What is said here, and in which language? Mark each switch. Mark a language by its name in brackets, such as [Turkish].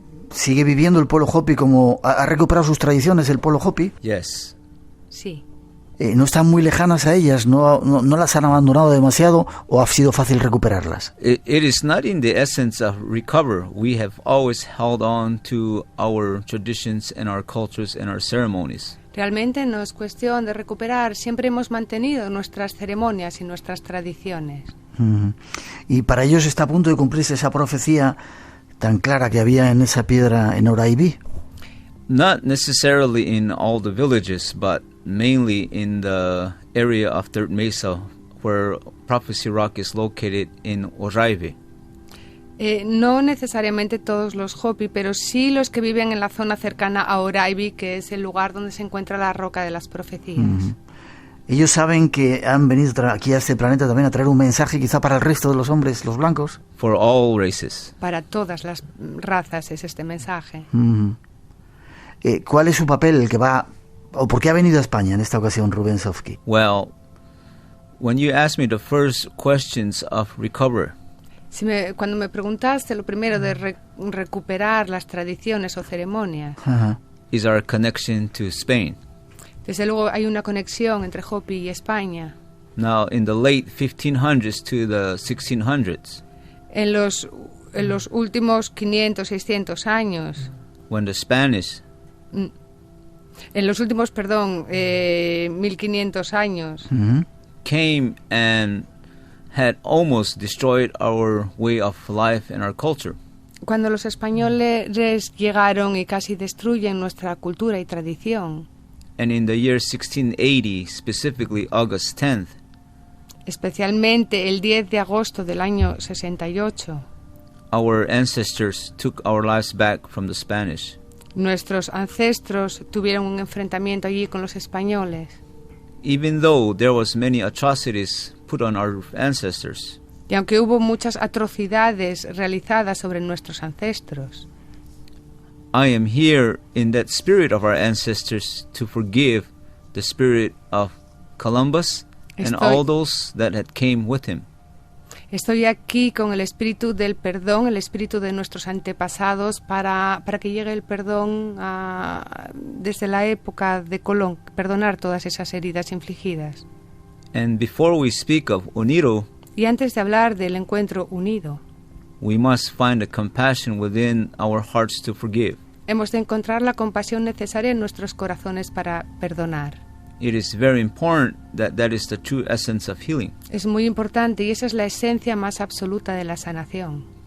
[Spanish] ¿Sigue viviendo el pueblo Hopi como... ¿Ha recuperado sus tradiciones el pueblo Hopi? [English] Yes. [Spanish] Sí. ¿No están muy lejanas a ellas? ¿No las han abandonado demasiado o ha sido fácil recuperarlas? [English] It is not in the essence of recover. We have always held on to our traditions and our cultures and our ceremonies. [Spanish] Realmente no es cuestión de recuperar. Siempre hemos mantenido nuestras ceremonias y nuestras tradiciones. Y para ellos está a punto de cumplirse esa profecía tan clara que había en esa piedra en Oraibi. [English] Not necessarily in all the villages, but mainly in the area of Third Mesa, where Prophecy Rock is located in Oraibi. [Spanish] No necesariamente todos los Hopi, pero sí los que viven en la zona cercana a Oraibi, que es el lugar donde se encuentra la roca de las profecías. Ellos saben que han venido aquí a este planeta también a traer un mensaje quizá para el resto de los hombres, los blancos. [English] For all races. [Spanish] Para todas las razas es este mensaje. ¿Cuál es su papel, el que va, o por qué ha venido a España en esta ocasión Rubén Saufki? [English] Well, when you asked me the first questions of recover, [Spanish] Cuando me preguntaste lo primero de recuperar las tradiciones o ceremonias, Ajá. [English] is our connection to Spain. [Spanish] desde luego hay una conexión entre Hopi y España. [English] Now, in the late 1500s to the 1600s, [Spanish] En los últimos 500, 600 años, [English] when the Spanish [Spanish] en los últimos, 1500 años, [English] came and had almost destroyed our way of life and our culture. [Spanish] Cuando los españoles llegaron y casi destruyen nuestra cultura y tradición, [English] And in the year 1680, specifically August 10th, [Spanish] especialmente el 10 de agosto del año 68, [English] our ancestors took our lives back from the Spanish. [Spanish] nuestros ancestros tuvieron un enfrentamiento allí con los españoles. [English] Even though there was many atrocities put on our ancestors, [Spanish] Y aunque hubo muchas atrocidades realizadas sobre nuestros ancestros, [English] I am here in that spirit of our ancestors to forgive the spirit of Columbus and all those that had came with him. [Spanish] estoy aquí con el espíritu del perdón, el espíritu de nuestros antepasados, para que llegue el perdón desde la época de Colón, perdonar todas esas heridas infligidas. [English] And before we speak of Unido, [Spanish] Y antes de hablar del encuentro unido, [English] we must find a compassion within our hearts to forgive. [Spanish] hemos de encontrar la compasión necesaria en nuestros corazones para perdonar. [English] It is very important that that is the true essence of healing. [Spanish] Es muy importante y esa es la esencia más absoluta de la sanación.